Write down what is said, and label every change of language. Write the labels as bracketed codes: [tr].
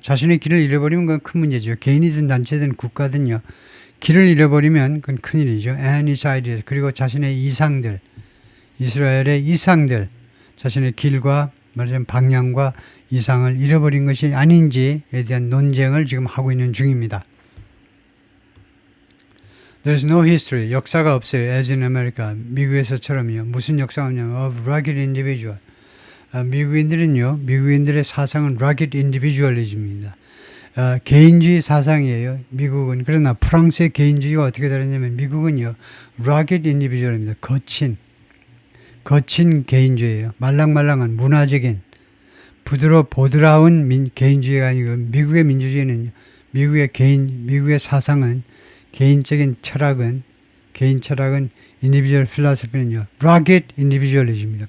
[ko] 자신의 길을 잃어버리면 그건 큰 문제죠. 개인이든 단체든 국가든요. 길을 잃어버리면 그건 큰일이죠. [en] And its ideas, [ko] 그리고 자신의 이상들, 이스라엘의 이상들, 자신의 길과 말하자면 방향과 이상을 잃어버린 것이 아닌지에 대한 논쟁을 지금 하고 있는 중입니다. [en] There's no history, [ko] 역사가 없어요. [en] As in America, [ko] 미국에서처럼요. 무슨 역사가 없냐면 [en] of rugged individual. [ko] 미국인들의 사상은 [en] rugged individualism [ko] 입니다. 개인주의 사상이에요. 미국은. 그러나 프랑스의 개인주의가 어떻게 다르냐면 미국은요, [en] rugged individual [ko] 입니다. 거친 개인주의예요. 말랑말랑한 문화적인 보드라운 개인주의가 아니고 미국의 민주주의는요, 미국의 사상은 개인 철학은 [en] individual philosophy [ko] 는요, [en] rugged individualism [ko] 입니다.